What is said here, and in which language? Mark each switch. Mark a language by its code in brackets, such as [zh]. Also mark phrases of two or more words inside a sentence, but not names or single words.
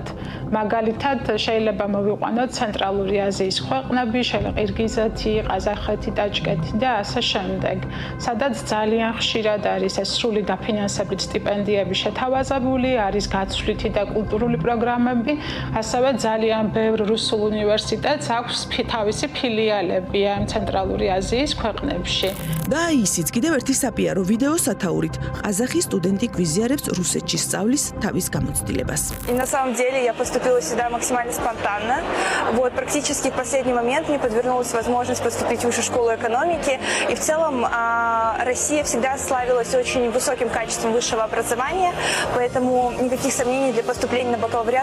[ka] მაგალითად, შეიძლება მოვიყვანოთ ცენტრალური აზიის ქვეყნები, ყირგიზეთი, ყაზახეთი, ტაჯიკეთი და ასე შემდეგ, სადაც ძალიან ხშირად არის ეს სრული დაფინანსებით სტიპენდიები შეთავაზებული, არის გაცვლითი და კულტურული პროგრამები, ასევე ძალიან ბევრ რუსულ უნივერსიტეტს აქვს თავისი ფილიალები ამ ცენტრალური აზიის ქვეყნებში. და ისიც კიდევ ერთი საპიარო ვიდეო სათაურით. ყაზახი სტუდენტი გვიზიარებს რუსეთში სწავლის თავის გამოცდილებას. [ru] И на самом деле я поступила сюда максимально спонтанно. Вот практически в последний момент мне подвернулась возможность поступить в Высшую школу экономики. И в целом Россия всегда славилась очень высоким качеством высшего образования, поэтому никаких сомнений для поступления на бакалавриат